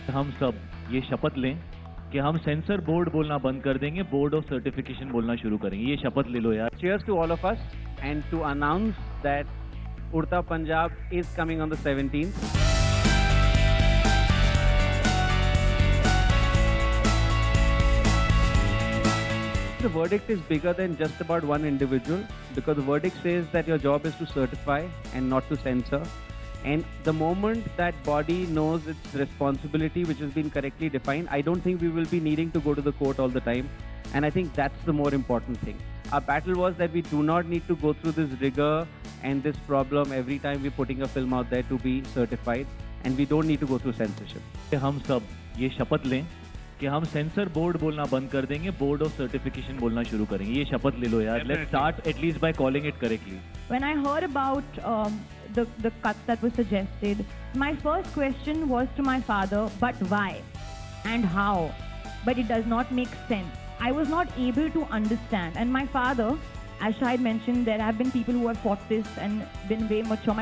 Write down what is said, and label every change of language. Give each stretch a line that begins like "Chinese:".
Hindi: हम सब ये शपथ लें कि हम सेंसर बोर्ड बोलना बंद कर देंगे, बोर्ड ऑफ सर्टिफिकेशन बोलना शुरू करेंगे। ये शपथ ले लो यार।
English: Cheers to all of us and to announce that Urta Punjab is coming on the 17th. The verdict is bigger than just about one individual because the verdict says that your job is to certify and not to censor. And the moment that body knows its responsibility, which has been correctly defined, I don't think we will be needing to go to the court all the time. And I think that's the more important thing. Our battle was that we do not need to go through this rigor and this problem every time we're putting a film out there to be certified. And we don't need to go through censorship.
Hindi: हम सब ये शपथ लें कि हम sensor board बोलना बंद कर देंगे, बोर्ड ऑफ सर्टिफिकेशन बोलना शुरू करेंगे। ये शपथ ले लो यार।
English: Let's start at least by calling it correctly. When I heard about the cuts that were suggested, my first question was to my father, but why and how? But it does not make sense. I was not able to understand. And my father, as Shahid mentioned, there have been people who have fought this and been way mature.